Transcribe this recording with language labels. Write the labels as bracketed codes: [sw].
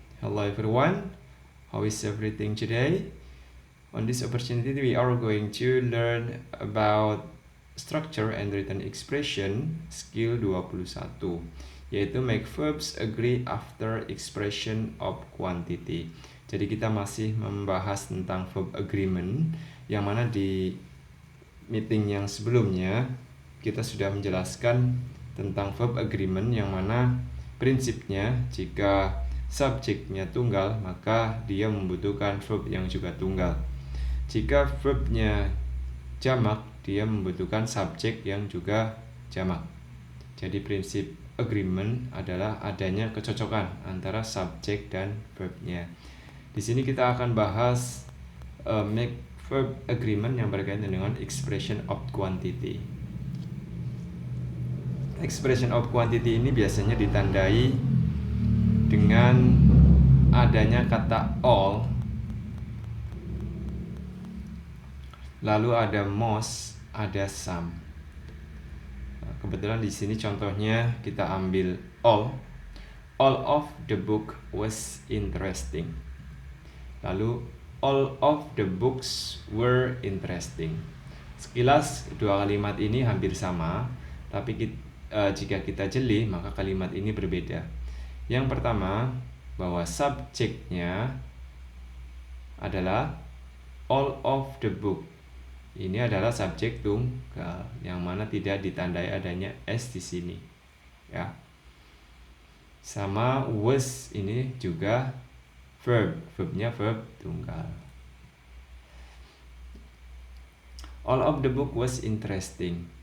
[en] Hello everyone, how is everything today? On this opportunity we are going to learn about structure and written expression skill 21, yaitu make verbs agree after expression of quantity. [id] Jadi kita masih membahas tentang verb agreement, yang mana di meeting yang sebelumnya kita sudah menjelaskan tentang verb agreement, yang mana prinsipnya jika subjeknya tunggal maka dia membutuhkan verb yang juga tunggal. Jika verbnya jamak, dia membutuhkan subjek yang juga jamak. Jadi prinsip agreement adalah adanya kecocokan antara subjek dan verbnya. Di sini kita akan bahas make verb agreement yang berkaitan dengan expression of quantity. Expression of quantity ini biasanya ditandai dengan adanya kata all, lalu ada most, ada some. Kebetulan di sini contohnya kita ambil all. [en] All of the book was interesting. Lalu all of the books were interesting. [id] Sekilas dua kalimat ini hampir sama, tapi jika kita jeli maka kalimat ini berbeda. Yang pertama, bahwa subjeknya adalah [en] all of the book. [id] Ini adalah subjek tunggal yang mana tidak ditandai adanya s di sini, ya. Sama was ini juga verbnya verb tunggal. [en] All of the book was interesting.